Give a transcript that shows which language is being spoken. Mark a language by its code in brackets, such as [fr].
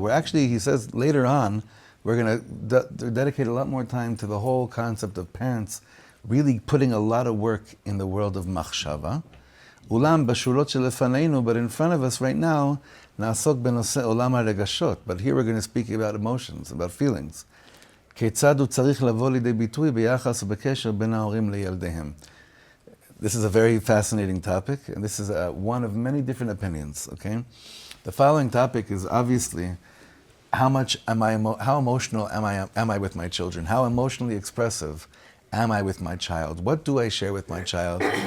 [en] Where actually, he says later on, we're going to dedicate a lot more time to the whole concept of parents really putting a lot of work in the world of Machshava. [he] Ulam b'shulot shelefaneinu, [en] but in front of us right now, [he] na'asok b'nosei olam ha'regashot. [en] But here we're going to speak about emotions, about feelings. [he] כיצד הוא צריך לבוא לידי ביטוי ביחס ובקשר בין ההורים לילדיהם. [en] This is a very fascinating topic, and this is one of many different opinions, okay? The following topic is obviously how emotional am I with my children? How emotionally expressive am I with my child? What do I share with my child?